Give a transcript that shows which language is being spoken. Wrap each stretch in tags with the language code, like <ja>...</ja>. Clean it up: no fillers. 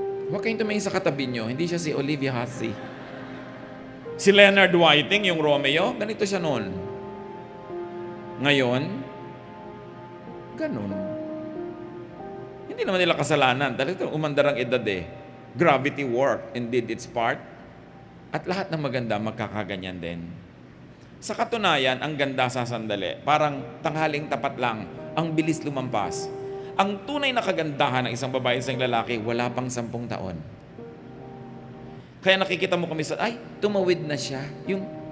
<tl>Huwag kayong tumingin sa katabi nyo, hindi siya si Olivia Hussey. Si Leonard Whiting, yung Romeo, ganito siya noon. Ngayon, ganun. Hindi naman nila kasalanan. Dahil ito, umandar ang edad eh.</tl> <en>Gravity worked and did its part.</en> <tl>At lahat ng maganda, magkakaganyan din. Sa katunayan, ang ganda sa sandali. Parang tanghaling tapat lang. Ang bilis lumampas. Ang tunay na kagandahan ng isang babae sa isang lalaki, wala pang 10 taon. Kaya nakikita mo kami sa, ay, tumawid na siya. Yung</tl>